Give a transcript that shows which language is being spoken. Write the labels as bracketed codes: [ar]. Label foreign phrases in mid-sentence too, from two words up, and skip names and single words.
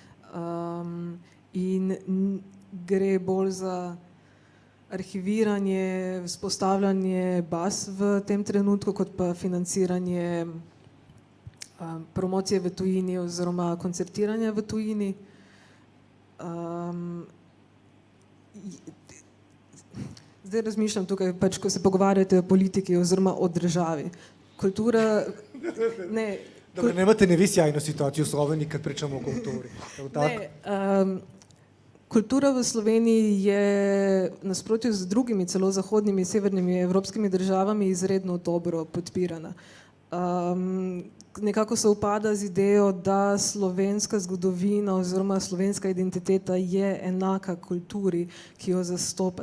[sl] In gre bolj za arhiviranje, vzpostavljanje baz v tem trenutku, kot pa financiranje promocije v tujini oziroma koncertiranja v tujini. Zdaj razmišljam tukaj, pač, ko se pogovarjate o politiki oziroma o državi. Kultura... Dobro, [hr] nemate ne vi sjajno situaciju u Sloveniji kad pričamo o kulturi. [sl] Kultura v Sloveniji je nasprotju z drugimi, celo zahodnimi, severnimi evropskimi državami izredno dobro podpirana. Nekako se upada z idejo, da slovenska zgodovina oziroma slovenska identiteta je enaka kulturi, ki jo zastopa.